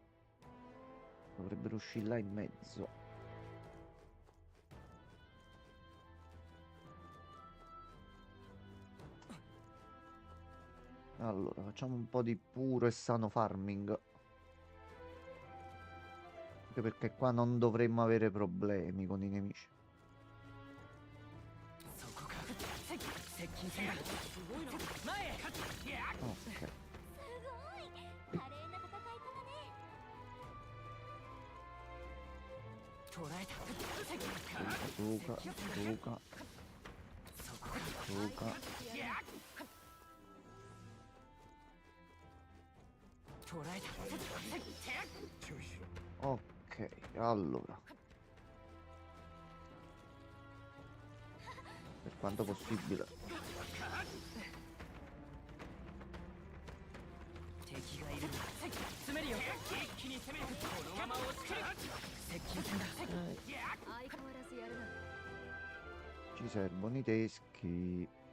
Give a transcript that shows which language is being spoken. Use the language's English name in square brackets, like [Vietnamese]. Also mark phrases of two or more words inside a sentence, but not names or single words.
[Italian] Dovrebbero uscire là in mezzo. Allora, facciamo un po' di puro e sano farming. Anche perché qua non dovremmo avere problemi con i nemici. Ok. [Japanese] そうか、そうか、そうか。 [Italian] Ok, allora, per quanto possibile. Ci servono i teschi.